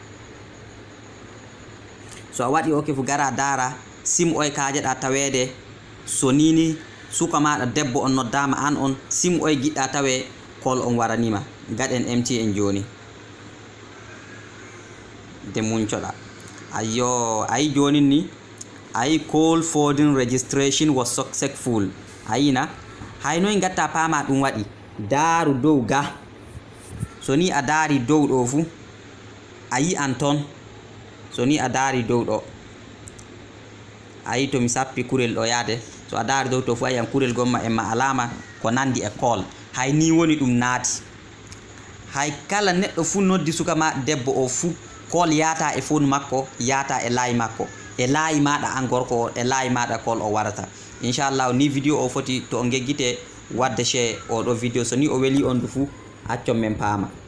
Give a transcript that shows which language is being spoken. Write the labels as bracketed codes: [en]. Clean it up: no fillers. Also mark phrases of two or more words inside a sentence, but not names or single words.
[ff] So a waɗi ok fu gara dara sim oy kajeɗa tawede so nini suka maɗa debbo on noddama an on sim oy giɗɗa tawe call on waranima gaɗen MTN joni de muncoɗa ayo ayi joni ni ayi [en] call forwarding registration was successful [ff] ayina hay noy gatta pama ɗum waɗi daaru dow ga so ni a daari dow ɗo fu a yi'an ton so ni a daari dow ɗo ayi to mi sappi kurel ɗo yaade so a daari dow to fu a yi'an kurel gomma e ma alama ko nandi e call hay ni woni ɗum naati hay kala neɗɗo fu noddi suka ma debbo o fu call yata e phone makko yata e laayi makko e laayi maɗa an gorko o e laayi maɗa call o warata inchallah ni vidéo o foti to o geggite wadde che oɗo vidéo so ni o weli on du fu accon men paama.